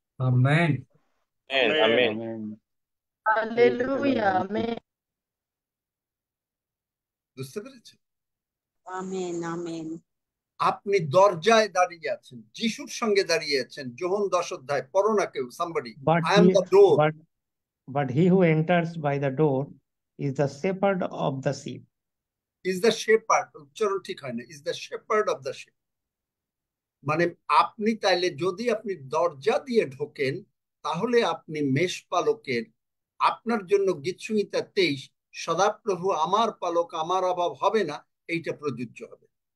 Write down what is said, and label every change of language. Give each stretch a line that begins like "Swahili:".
Bangla: Amen. Amen hallelujah amen বুঝতে পেরেছেন? Amen amen আপনি দরজায় দাঁড়িয়ে আছেন, যিশুর সঙ্গে দাঁড়িয়ে আছেন। যোহন 10 অধ্যায়, পড়ো না কেউ, somebody.
English: But I am he, the door. but he who enters by the door is the shepherd of the sheep. Is the shepherd,
Bangla: উচ্চারণ ঠিক হয় না,
English: Is the shepherd of the sheep.
Bangla: মানে আপনি তাইলে যদি আপনি দরজা দিয়ে ঢোকেন, তাহলে আপনি মেষপালকের, আপনার জন্য গীতসংহিতা 23, সদাপ্রভু আমার পালক, আমার অভাব হবে না, এইটা প্রযোজ্য হবে।